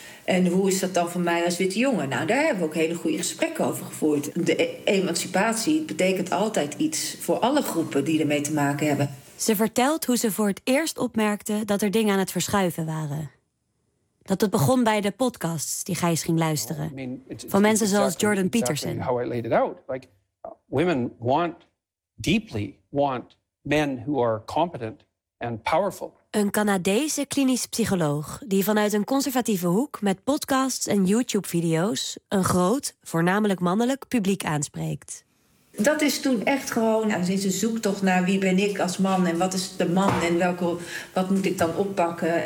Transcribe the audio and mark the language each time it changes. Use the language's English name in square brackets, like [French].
[Dutch] En hoe is dat dan voor mij als witte jongen? Nou, daar hebben we ook hele goede gesprekken over gevoerd. De emancipatie betekent altijd iets voor alle groepen die ermee te maken hebben. Ze vertelt hoe ze voor het eerst opmerkte dat er dingen aan het verschuiven waren. Dat het begon bij de podcasts die Gijs ging luisteren. Van mensen zoals Jordan Peterson. [English] How I laid it out. Like, women want, deeply want, men who are competent and powerful. [Dutch] Een Canadese klinisch psycholoog die vanuit een conservatieve hoek met podcasts en YouTube-video's een groot, voornamelijk mannelijk, publiek aanspreekt. Dat is toen echt gewoon, nou, sinds een zoektocht naar wie ben ik als man en wat is de man en wat moet ik dan oppakken.